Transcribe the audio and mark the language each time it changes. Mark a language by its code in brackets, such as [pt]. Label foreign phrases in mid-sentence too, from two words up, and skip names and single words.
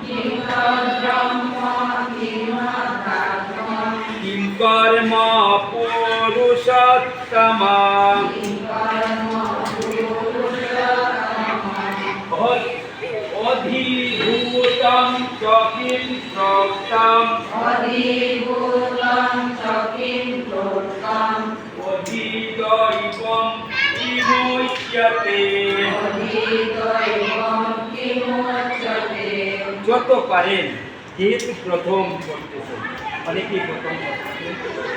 [sa] किं कर्म पुरुषोत्तमम् अधिभूतं च किं प्रोक्तम् अधिदैवं किमुच्यते [bn] যত পারেন যেহেতু প্রথম করতেছেন অনেকেই প্রথম করতেছেন